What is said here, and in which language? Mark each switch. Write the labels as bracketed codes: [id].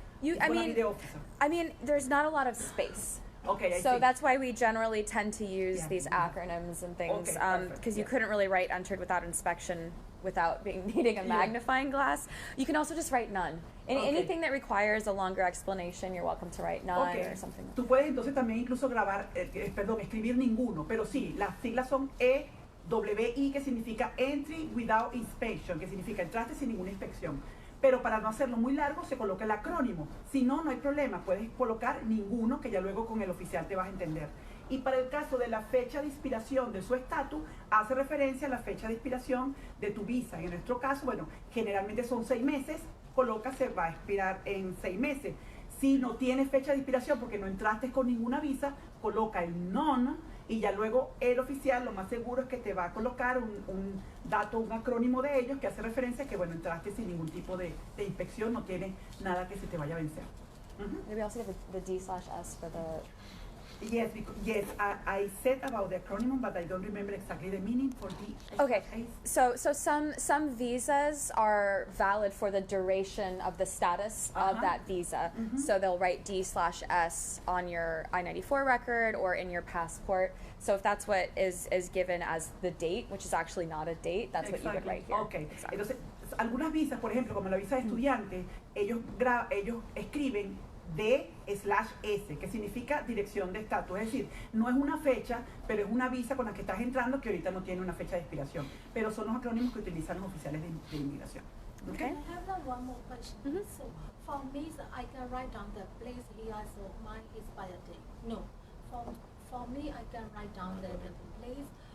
[en] I mean, there's not a lot of space. Okay, so that's why we generally tend to use these acronyms and things, because you couldn't really write entered without inspection without needing a magnifying glass. You can also just write none. Anything that requires a longer explanation, you're welcome to write none or something. [es] Tú puedes entonces también incluso escribir ninguno, pero sí, las siglas son EWI, que significa [en] Entry Without Inspection, [es] que significa entraste sin ninguna inspección. Pero para no hacerlo muy largo, se coloca el acrónimo. Si no, no hay problema, puedes colocar ninguno, que ya luego con el oficial te vas a entender. Y para el caso de la fecha de expiración de su estatus, hace referencia a la fecha de expiración de tu visa. En nuestro caso, bueno, generalmente son 6 meses, coloca se va a expirar en 6 meses. Si no tienes fecha de expiración porque no entraste con ninguna visa, coloca el non, y ya luego el oficial lo más seguro es que te va a colocar un dato, un acrónimo de ellos que hace referencia a que, bueno, entraste sin ningún tipo de inspección, no tiene nada que se te vaya a vencer. [en] Maybe also get the D/S for the... Yes, I said about the acronym, but I don't remember exactly the meaning for the... Okay, so some visas are valid for the duration of the status of that visa. So they'll write D/S on your I-94 record or in your passport. So if that's what is given as the date, which is actually not a date, that's what you would write here. Okay. [es] Entonces, algunas visas, por ejemplo, como la visa de estudiante, ellos escriben D/S, que significa dirección de estatus. Es decir, no es una fecha, pero es una visa con la que estás entrando que ahorita no tiene una fecha de expiración. Pero son los acrónimos que utilizan los oficiales de inmigración. [en] Okay? I have one more question. So for me, I can write down the place here, so mine is by a day. No, for me, I can write down the place.